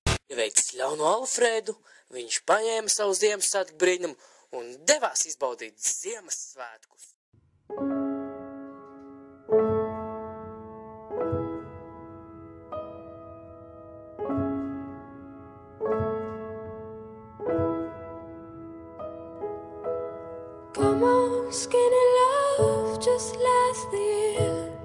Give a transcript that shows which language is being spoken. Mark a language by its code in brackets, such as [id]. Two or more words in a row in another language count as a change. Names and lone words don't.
[lv] Ieveicis ļaunu Alfredu, viņš paņēma savu Ziemassvētku brīnumu un devās izbaudīt Ziemassvētkus. [en] Come on, skinny love, just last the year.